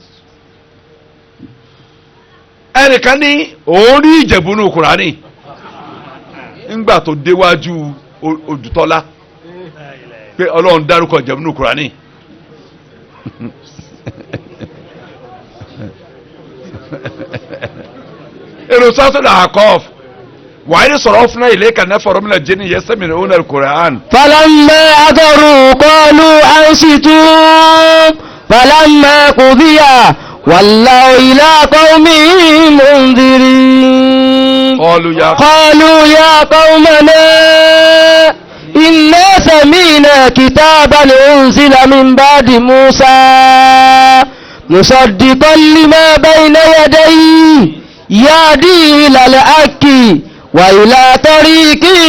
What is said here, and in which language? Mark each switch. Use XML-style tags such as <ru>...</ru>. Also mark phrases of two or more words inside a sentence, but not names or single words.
<yo>ẹnìkan ní òun rí Ìjẹ̀bú nínú Kùránì ńgbà tó déwájú Odùtọ́lá pé Ọlọ́run dárúkọ Ìjẹ̀bú nínú Kùránì èrò sátúndà àkọ́f</yo> <ar>وإذ صرفنا إليك نفر من الجن يستمعون القرآن فلما حضروا قالوا أنصتوا فلما قضي ولوا إلى قومهم منذرين قالوا يا قومنا إنا سمعنا كتابا أنزل من بعد موسى مصدقا لما بين يديه يهدي إلى الحق وإلى طريق</ar>